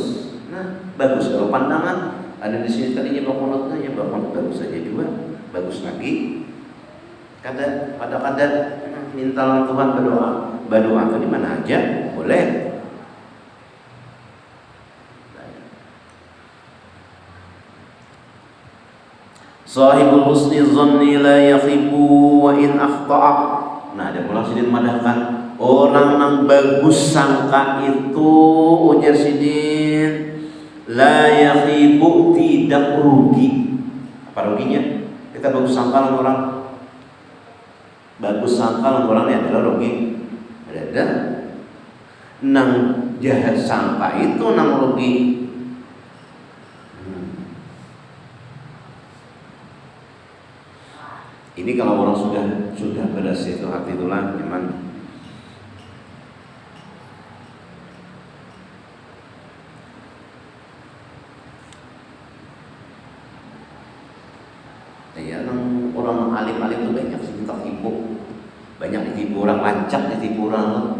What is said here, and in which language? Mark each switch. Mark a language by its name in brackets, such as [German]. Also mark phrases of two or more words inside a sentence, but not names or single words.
[Banjar] Nah, bagus kalau pandangan ada di sini tadinya kunutnya ya kunut bagus saja juga, bagus lagi. Kada minta Tuhan berdoa ke di mana aja boleh. [Arabic] Sahibul husni zanni la yakhibu wa in akhta'a. [Banjar] Nah, ada pula sidin madahkan orang yang bagus sangka itu, ujar sidin, [Arabic] la yakhibu, [Banjar] tidak rugi. Apa ruginya? Kita bagus sangka orang ini adalah rugi. Ada nang jahat sangka itu nang rugi. Ini kalau orang sudah bersih itu hati itulah memang ya, orang alim-alim itu banyak sih tertipu, banyak ditipu orang, lancap ditipu orang.